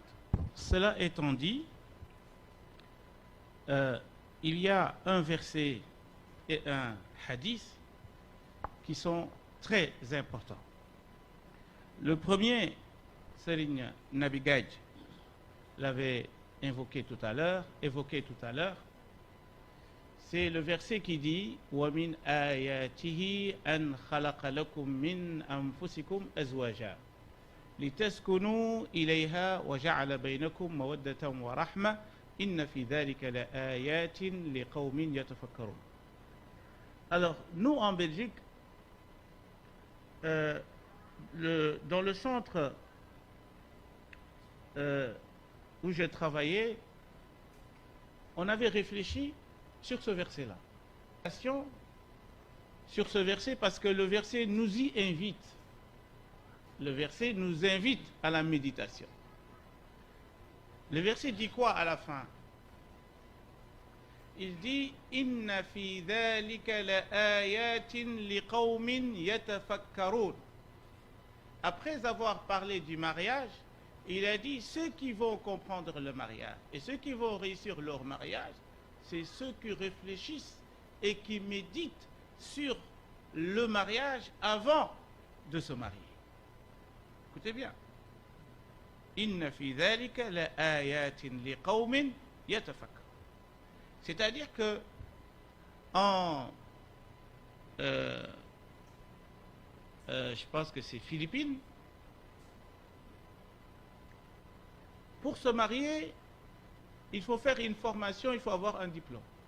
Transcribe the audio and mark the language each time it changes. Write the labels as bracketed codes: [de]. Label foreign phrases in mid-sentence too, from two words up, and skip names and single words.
[fr] Cela étant dit, il y a un verset et un hadith qui sont très importants. Le premier, Serigne Nabi Gadj l'avait évoqué tout à l'heure, c'est le verset qui dit [ar] وَمِنْ آيَاتِهِ أَنْ خَلَقَ لَكُم مِّنْ أَنفُسِكُمْ أَزْوَاجًا لِتَسْكُنُوا إِلَيْهَا وَجَعَلَ بَيْنَكُم مَّوَدَّةً وَرَحْمَةً إِنَّ فِي ذَلِكَ لَآيَاتٍ لِقَوْمٍ يَتَفَكَّرُونَ. [fr] Alors, nous en Belgique, dans le centre où j'ai travaillé, on avait réfléchi sur ce verset-là. Sur ce verset parce que le verset nous y invite. Le verset nous invite à la méditation. Le verset dit quoi à la fin? Il dit [ar] إن في ذلك لآيات لقوم يتفكرون. [fr] Après avoir parlé du mariage, il a dit ceux qui vont comprendre le mariage et ceux qui vont réussir leur mariage, c'est ceux qui réfléchissent et qui méditent sur le mariage avant de se marier. Écoutez bien. [ar] إن في ذلك لآيات لقوم يتفكرون. [fr] C'est-à-dire que je pense que c'est Philippines, pour se marier, il faut faire une formation, il faut avoir un diplôme.